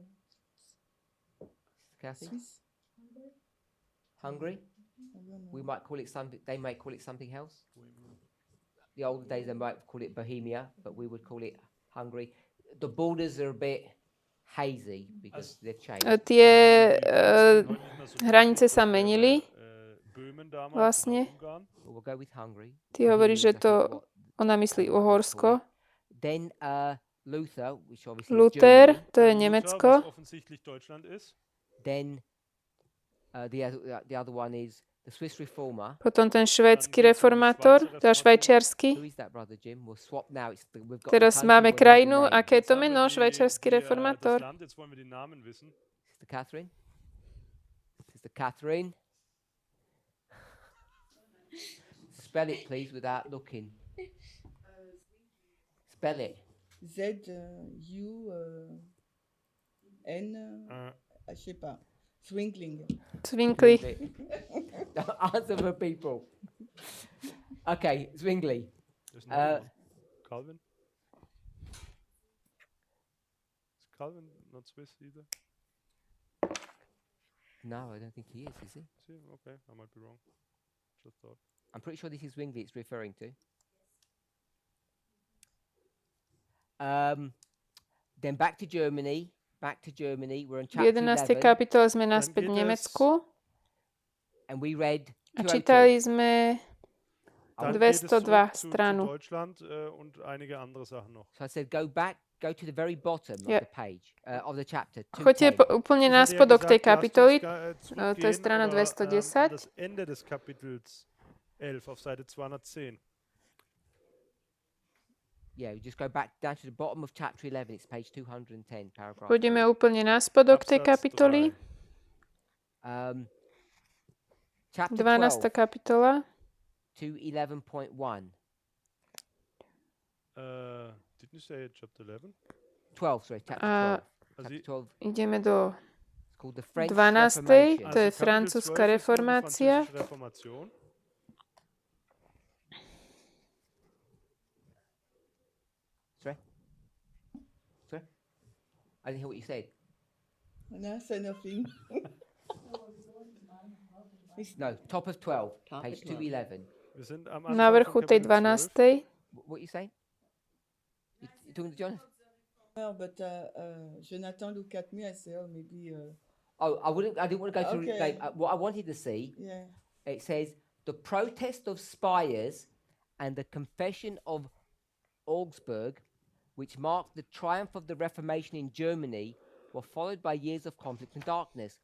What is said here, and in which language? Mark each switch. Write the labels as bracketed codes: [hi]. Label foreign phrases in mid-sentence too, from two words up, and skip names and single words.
[en] Kathy? Swiss? Hungary? I don't know. We might call it something. They might call it something else. The old days they might call it Bohemia, but we would call it Hungary. The borders are a bit hazy because they've changed. [sk] Tie hranice sa menili vlastne. [en] We'll go with Hungary. [sk] Ty hovoríš, že to ona myslí Uhorsko. [en] Then Luther, which obviously Luther, is Germany. [sk] to je Nemecko. [en] Then the other one is the Swiss reformer. [sk] Potom ten švédsky reformátor, teda švajčiarsky. [en] Who is that, brother Jim? We'll swap now. We've got [sk] Teraz máme krajinu. Aké je to meno? Švajčiarsky reformátor. [en] Sister Catherine? Sister Catherine? Spell it, please, without looking. Spell it. [fr] Z, U, N, je sais pas. [en] Swingling. Zwingli. Answer for people. Okay, Zwingli. Calvin? Is Calvin not Swiss either? No, I don't think he is he? Is he? Okay, I might be wrong. Just thought. I'm pretty sure this is Zwingli it's referring to. Then back to Germany. We're in [sk] V [en] chapter 11. 11. [sk] kapitole sme naspäť v Nemecku [en] And we read [sk] a 202. čítali sme [de] Dann geht es 202 zurück zu [sk] stranu. [de] Deutschland und einige andere Sachen noch. [en] So I said go to the very bottom Yeah. of the page, of the chapter. [sk] Choďte 210. úplne na [de] Ich hatte ja [sk] spodok tej [de] gesagt, [sk] kapitoly, [de] lasst uns [sk] to je [de] zurückgehen [sk] strana oder, 210. [de] Das Ende des Kapitels 11 auf Seite 210. [en] Yeah, we just go back down to the bottom of chapter 11. It's page 210, paragraph. [sk] Pôjdeme úplne na spodok tej [de] Absatz [sk] kapitoly. 3. [en] Chapter 12. [sk] 12 kapitola. [en] to 11.1. Didn't you say chapter 11? 12, sorry, chapter [sk] A 12. [de] Also [en] Chapter 12. [sk] ideme do [en] It's called the French 12. Reformation. [sk] To je [de] Kapitel 12 [sk] francúzska [de] ist die [sk] reformácia. [de] französische Reformation. [en] Sorry? I didn't hear what you said. No, say nothing. No, top of 12, page 211. [de] Wir sind am [sk] Na [de] Anfang [sk] vrchu [de] von [sk] tej [de] Kapitel 12. [sk] 12. [en] What you saying? You talking to John? No, but Jonathan looked at me. I said, "Oh, maybe." I didn't want to go through. Okay. Like, what I wanted to see. Yeah. It says the protest of Spires and the confession of Augsburg, which marked the triumph of the Reformation in Germany, were followed by years of conflict and darkness.